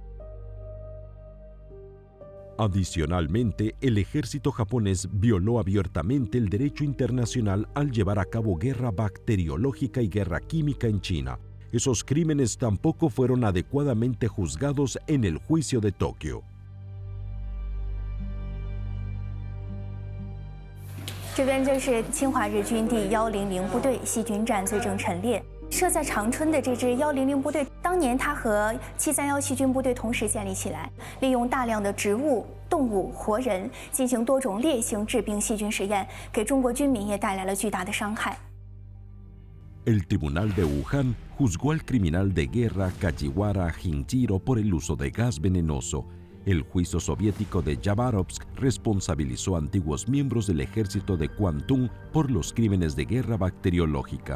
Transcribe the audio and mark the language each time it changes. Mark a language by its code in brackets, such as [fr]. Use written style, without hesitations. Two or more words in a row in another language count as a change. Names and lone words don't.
[es] Adicionalmente, el ejército japonés violó abiertamente el derecho internacional al llevar a cabo guerra bacteriológica y guerra química en China. Esos crímenes tampoco fueron adecuadamente juzgados en el juicio de Tokio. [zh] 这边就是侵华日军第100部队细菌战罪证陈列。设在长春的这支100部队，当年它和731细菌部队同时建立起来，利用大量的植物、动物、活人进行多种烈性致病细菌实验，给中国军民也带来了巨大的伤害。 [es] El Tribunal de Wuhan juzgó al criminal de guerra Kajiwara Jinjiro por el uso de gas venenoso. El juicio soviético de Yabarovsk responsabilizó a antiguos miembros del ejército de Kwantung por los crímenes de guerra bacteriológica.